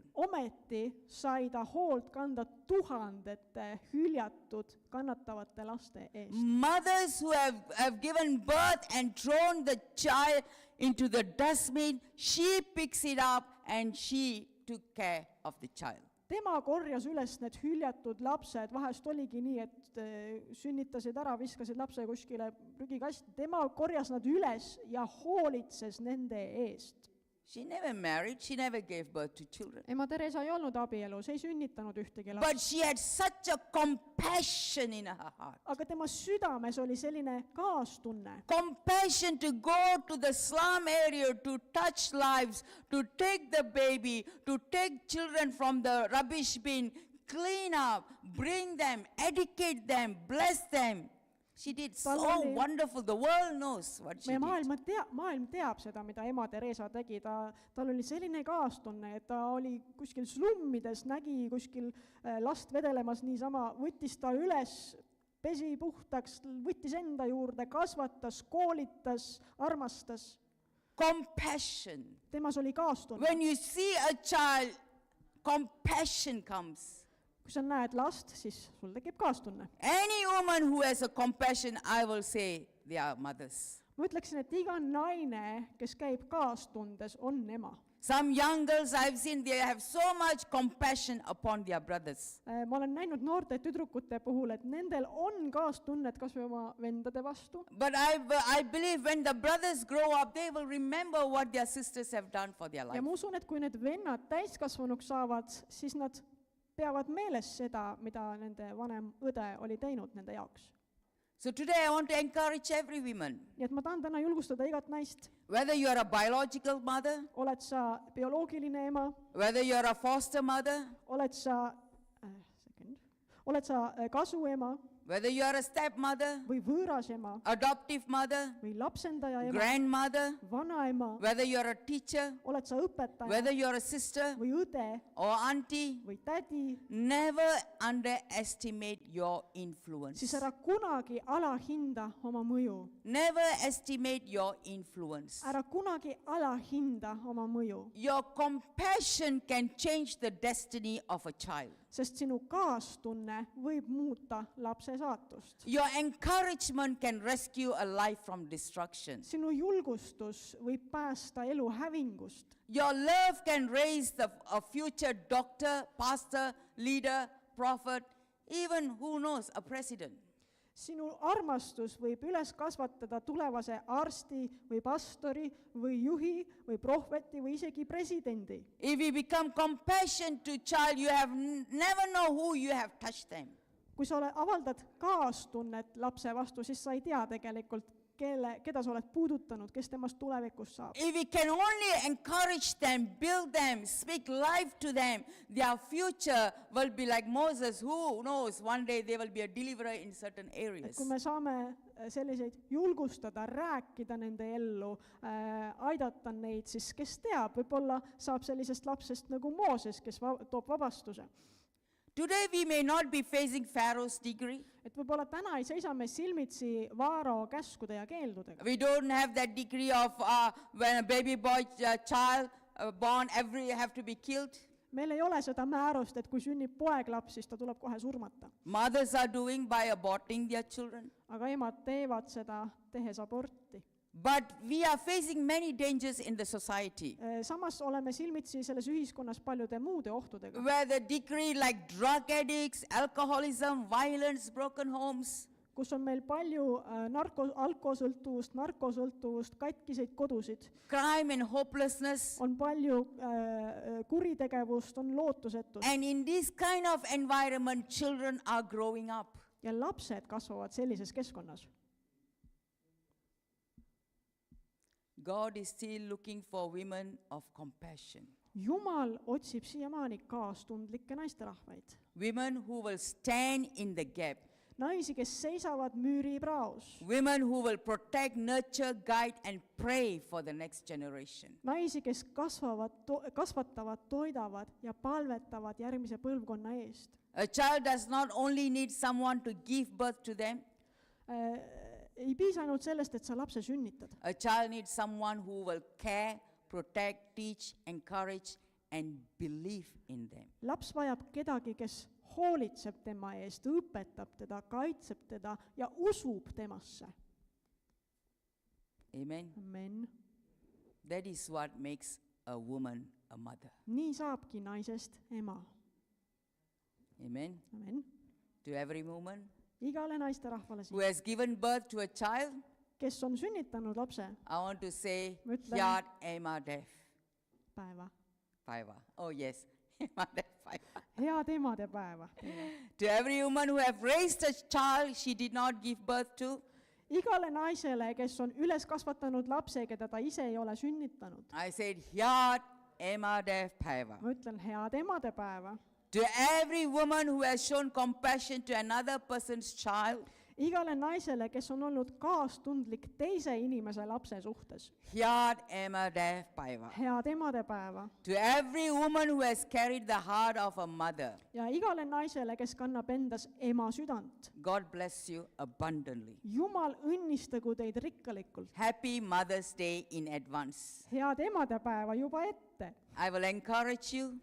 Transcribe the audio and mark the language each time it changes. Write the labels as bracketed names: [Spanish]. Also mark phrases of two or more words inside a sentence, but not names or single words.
[Estonian] ometi sai ta hoolt kanda tuhandete hüljatud kannatavate laste eest. [English] Mothers who have given birth and thrown the child into the dustbin, she picks it up and she took care of the child. [Estonian] tema korjas üles need hüljatud lapsed, vahest oligi nii, et sünnitasid ära, viskasid lapse kuskile prügikasti, tema korjas nad üles ja hoolitses nende eest. [English] She never married, she never gave birth to children. [Estonian] ema Teresa ei olnud abielus, ei sünnitanud ühtegi [English] But last, she had such a compassion in her heart. [Estonian] aga tema südames oli selline kaastunne. [English] Compassion to go to the slum area, to touch lives, to take the baby, to take children from the rubbish bin, clean up, bring them, educate them, bless them. She did so wonderful. The world knows what she [Estonian] meie [English] did. [Estonian] maailm teab seda, mida ema Teresa tegi, tal oli selline kaastunne, et ta oli kuskil slummides, nägi kuskil last vedelemas niisama, võttis ta üles, pesi puhtaks, võttis enda juurde, kasvatas, koolitas, armastas. [English] Compassion. [Estonian] Temas oli kaastunne. [English] When you see a child, compassion comes. [Estonian] Kui sa näed last, siis sul tekib kaastunne. [English] Any woman who has a compassion, I will say they are mothers. [Estonian] Ma ütleksin, et iga naine, kes käib kaastundes, on ema. [English] Some young girls I've seen, they have so much compassion upon their brothers. [Estonian] Ma olen näinud noorte tüdrukute puhul, et nendel on kaastunnet kas või oma vendade vastu. [English] But I believe when the brothers grow up, they will remember what their sisters have done for their [Estonian] Ja [English] life. [Estonian] ma usun, et kui need vennad täiskasvanuks saavad, siis nad peavad meeles seda, mida nende vanem õde oli teinud nende jaoks. [English] So today I want to encourage every woman, [Estonian] Nii et ma tahan täna julgustada igat naist, [English] whether you are a biological mother, [Estonian] oled sa bioloogiline ema, [English] whether you are a foster mother, [Estonian] oled sa kasuema [English] whether you are a stepmother, [Estonian] või võõras ema [English] adoptive mother, [Estonian] või lapsendaja ema, [English] grandmother, [Estonian] vanaema, [English] whether you are a teacher, [Estonian] oled sa õpetaja [English] whether you are a sister [Estonian] või õde [English] or auntie, [Estonian] või tädi, [English] never underestimate your influence. [Estonian] siis ära kunagi alahinda oma mõju. [English] Never estimate your influence. [Estonian] Ära kunagi alahinda oma mõju, [English] Your compassion can change the destiny of a child. [Estonian] sest sinu kaastunne võib muuta lapse saatust. [English] Your encouragement can rescue a life from destruction. [Estonian] Sinu julgustus võib päästa elu hävingust. [English] Your love can raise a future doctor, pastor, leader, prophet, even, who knows, a president. [Estonian] Sinu armastus võib üles kasvatada tulevase arsti või pastori või juhi või prohveti või isegi presidendi. [English] If you become compassionate to child, you have never know who you have touched them. [Estonian] Kui sa avaldad kaastunnet lapse vastu, siis sa ei tea tegelikult, keda sa oled puudutanud, kes temast tulevikus saab. [English] If we can only encourage them, build them, speak life to them, their future will be like Moses. Who knows, one day they will be a deliverer in certain areas. [Estonian] Kui me saame selliseid julgustada, rääkida nende ellu, aidata neid, siis kes teab, võib-olla saab sellisest lapsest nagu Mooses, kes toob vabastuse. [English] Today we may not be facing Pharaoh's decree. [Estonian] Et võib-olla täna ei seisa me silmitsi Vaaro käskude ja keeldudega. [English] We don't have that decree of when a baby boy child born, every have to be killed. [Estonian] Meil ei ole seda määrust, et kui sünnib poeglaps, siis ta tuleb kohe surmata. [English] Mothers are doing by aborting their children. [Estonian] Aga emad teevad seda, tehes aborti. [English] But we are facing many dangers in the society, [Estonian] Samas oleme silmitsi selles ühiskonnas paljude muude ohtudega, [English] where the decree like drug addicts, alcoholism, violence, broken homes, [Estonian] kus on meil palju alkosõltuvust, narkosõltuvust, katkiseid kodusid, [English] crime and hopelessness. [Estonian] on palju kuritegevust, on lootusetust [English] And in this kind of environment, children are growing up. [Estonian] ja lapsed kasvavad sellises keskkonnas. [English] God is still looking for women of compassion. [Estonian] Jumal otsib siiamaani kaastundlikke naisterahvaid. [English] Women who will stand in the gap. [Estonian] Naisi, kes seisavad müüripraos. [English] Women who will protect, nurture, guide and pray for the next generation. [Estonian] Naisi, kes kasvatavad, toidavad ja palvetavad järgmise põlvkonna eest. [English] A child does not only need someone to give birth to them. [Estonian] Ei piisa ainult sellest, et sa lapse sünnitad. [English] A child needs someone who will care, protect, teach, encourage, and believe in them. [Estonian] laps vajab kedagi, kes hoolitseb tema eest, õpetab teda, kaitseb teda ja usub temasse. [English] Amen. [Estonian] Amen. [English] That is what makes a woman a mother. [Estonian] nii saabki naisest ema. [English] Amen. [Estonian] Amen. [English] To every woman [Estonian] igale naisterahvale [English] who [Estonian] siin, [English] has given birth to a child, [Estonian] kes on sünnitanud lapse, [English] I want to say, [Estonian] Ma ütlen- Yad Emadef päeva. Paiva. [English] Oh yes, [Estonian] Emadef Paiva. head emadepäeva. [English] To every woman who have raised a child she did not give birth to, [Estonian] igale naisele, kes on üles kasvatanud lapse, keda ta ise ei ole sünnitanud, [English] I said, [Estonian] Yad Emadef Paiva. ma ütlen head emadepäeva. [English] To every woman who has shown compassion to another person's child, [Estonian] igale naisele, kes on olnud kaastundlik teise inimese lapse suhtes, Yad Emadef Paiva. head emadepäeva. [English] To every woman who has carried the heart of a mother, [Estonian] ja igale naisele, kes kannab endas ema südant, [English] God bless you abundantly. [Estonian] Jumal õnnistagu teid rikkalikult. [English] Happy Mother's Day in advance. [Estonian] head emadepäeva juba ette [English] I will encourage you